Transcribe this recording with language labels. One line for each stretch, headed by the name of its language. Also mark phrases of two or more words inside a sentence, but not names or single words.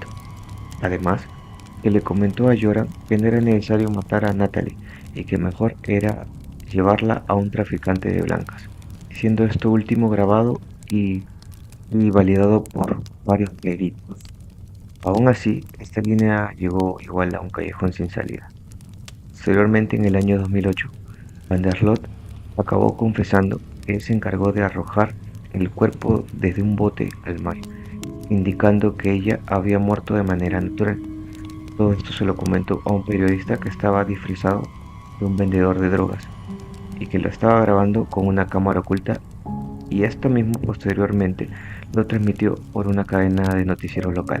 Spanish: Además, que le comentó a Joran que no era necesario matar a Natalie y que mejor era llevarla a un traficante de blancas, siendo esto último grabado y validado por varios peritos. Aún así, esta línea llegó igual a un callejón sin salida. Posteriormente, en el año 2008, van der Sloot acabó confesando que él se encargó de arrojar el cuerpo desde un bote al mar, indicando que ella había muerto de manera natural. Todo esto se lo comentó a un periodista que estaba disfrazado de un vendedor de drogas y que lo estaba grabando con una cámara oculta, y esto mismo posteriormente lo transmitió por una cadena de noticiero local.